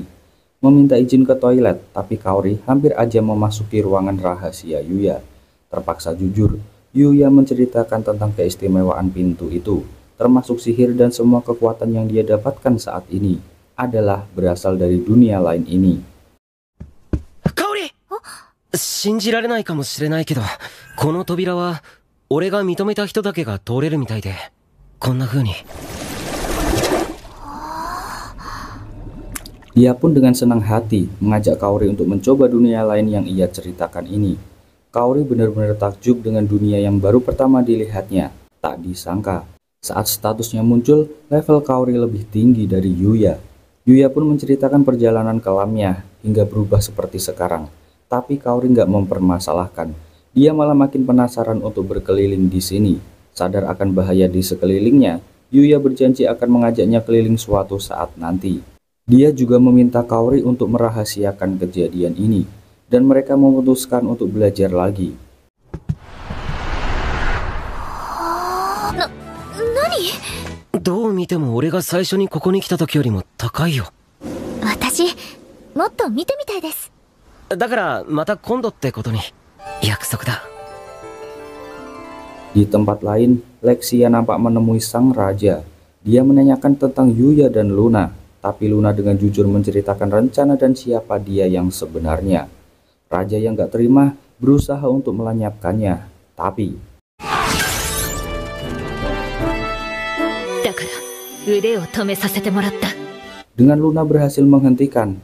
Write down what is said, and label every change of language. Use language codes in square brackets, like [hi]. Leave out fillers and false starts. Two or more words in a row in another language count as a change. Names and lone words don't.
[id] Meminta izin ke toilet, tapi Kaori hampir aja memasuki ruangan rahasia Yuya. Terpaksa jujur, Yuya menceritakan tentang keistimewaan pintu itu, termasuk sihir dan semua kekuatan yang dia dapatkan saat ini adalah berasal dari dunia lain ini. Kaori! [ja] 信じられないかもしれないけど、この扉は俺が認めた人だけが通れるみたいで、こんな風に。 [id] Dia pun dengan senang hati mengajak Kaori untuk mencoba dunia lain yang ia ceritakan ini. Kaori benar-benar takjub dengan dunia yang baru pertama dilihatnya. Tak disangka, saat statusnya muncul, level Kaori lebih tinggi dari Yuya. Yuya pun menceritakan perjalanan kelamnya hingga berubah seperti sekarang. Tapi Kaori nggak mempermasalahkan. Dia malah makin penasaran untuk berkeliling di sini. Sadar akan bahaya di sekelilingnya, Yuya berjanji akan mengajaknya keliling suatu saat nanti. Dia juga meminta Kaori untuk merahasiakan kejadian ini, dan mereka memutuskan untuk belajar lagi. [ja] Nani? どう見ても俺が最初にここに来た時よりも高いよ。私、もっと見てみたいです。だからまた今度ってことに。約束だ。 [id] Di tempat lain, Lexia nampak menemui sang raja. Dia menanyakan tentang Yuya dan Luna. Tapi Luna dengan jujur menceritakan rencana dan siapa dia yang sebenarnya. Raja yang gak terima berusaha untuk melenyapkannya, tapi dengan Luna berhasil menghentikan.